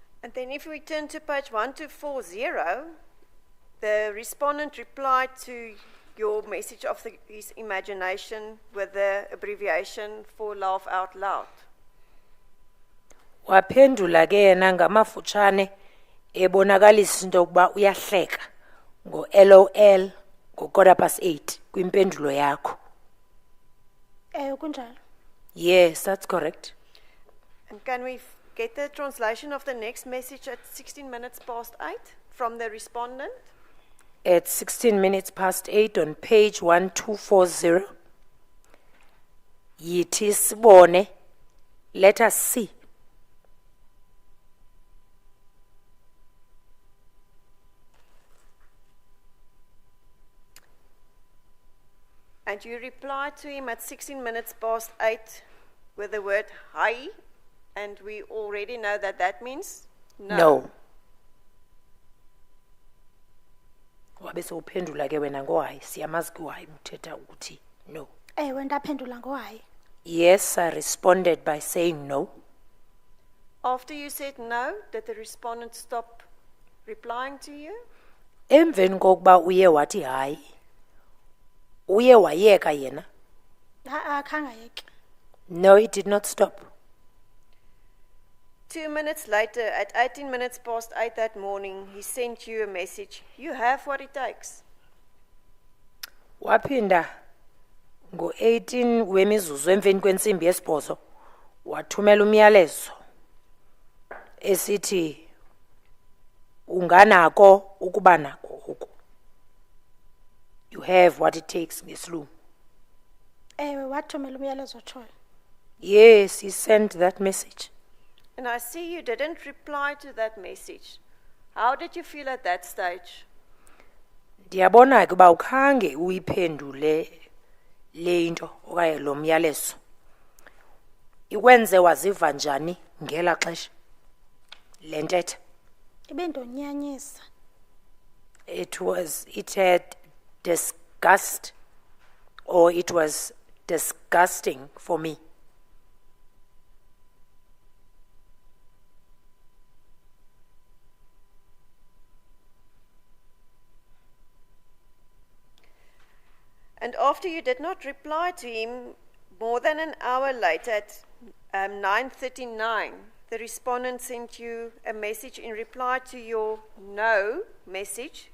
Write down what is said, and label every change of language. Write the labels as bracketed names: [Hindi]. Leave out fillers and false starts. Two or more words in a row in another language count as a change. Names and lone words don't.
[English] And then if we turn to page 1240, the respondent replied to your message of his imagination with the abbreviation for laugh out loud. [Xhosa] Waphendula ke yena ngamafutshane ebonakalisa into yokuba uyahleka ngo-LOL ngo-8:15 kwimpendulo yakho. Kunjalo. [English] Yes, that's correct. And can we get the translation of the next message at 8 from the respondent? At 8 on page 1240, [Xhosa] yithi sibone, [English] let us see. And you replied to him at 8 with the word hi, and we already know that that means no. No. [Xhosa] Wabe sewuphendula ke wena ngohayi, siyamazi ke uhayi uthetha ukuthi no. Ndaphendula ngohayi. [English] Yes, I responded by saying no. After you said no, did the respondent stop replying to you? [Xhosa] Emveni kokuba uye wathi hayi, uye wayeka yena? Khangayeki. [English] No, he did not stop. 2 minutes later, at 8 that morning, he sent you a message. You have what it takes. [Xhosa] Waphinda ngo-18 wemizuzu emveni kwensimbi yesibhozo wathumela umyalezo esithi unganako ukuba nako oku. [English] You have what it takes ngesilungu. [Xhosa] Wathumela umyalezo otshoyo. [English] Yes, he sent that message. And I see you didn't reply to that message. How did you feel at that stage? [Xhosa] Ndiyabona ke uba ukhange uyiphendule le into okanye lo myalezo. Ikwenze waziva njani ngela xesha le ntetha? Ibindonyanyisa. [English] It had disgust, or it was disgusting for me. And after you did not reply to him, more than an hour later at 9:39, the respondent sent you a message in reply to your no message.